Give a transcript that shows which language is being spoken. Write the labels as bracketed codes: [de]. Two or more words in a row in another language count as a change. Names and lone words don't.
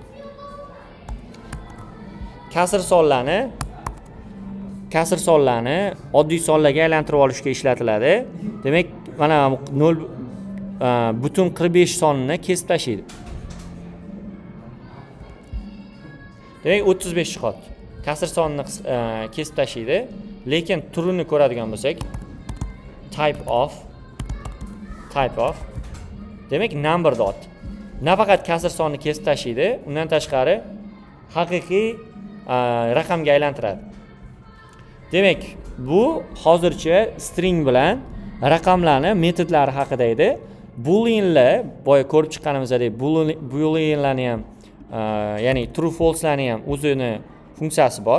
[uz] Kasr sonlarni oddiy sonlarga aylantirib olishga ishlatiladi. Demak, mana 0.45 sonini kesib tashlaydi. Demak, 35 chiqadi. Kasr sonini kesib tashlaydi, lekin turini ko'radigan bo'lsak, [en] type of [uz] demak, [en] number dot. [uz] Nafaqat kasr sonini kesib tashlaydi, undan tashqari haqiqiy raqamga aylantiradi. Demak, bu hozircha string bilan raqamlarni metodlari haqida edi. Booleanlar, boya ko'rib chiqqanimizdek, booleanlarni ham, ya'ni true false'larni ham o'zini funksiyasi bor.